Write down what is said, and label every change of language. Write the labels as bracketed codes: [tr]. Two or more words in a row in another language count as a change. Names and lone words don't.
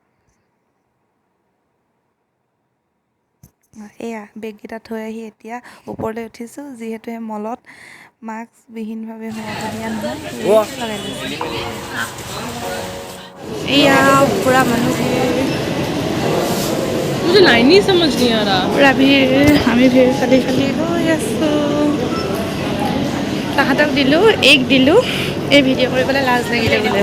[as] এয়া বেগকেইটা থৈ আহি এতিয়া ওপৰলৈ উঠিছোঁ, যিহেতু এই মলত মাস্কবিহীনভাৱে সোমাব দিয়া নহয়, লগাই লৈছোঁ। এয়া পূৰা মানুহ ভিৰ, [hi] मुझे लाइन ही समझ नहीं आ रहा। [as] পূৰা ভিৰ, আমি ভিৰ ফালি ফালি গৈ আছোঁ। তাহাঁতক দিলোঁ, এইক দিলোঁ। এই ভিডিঅ' কৰিবলৈ লাজ লাগিলে বোলে।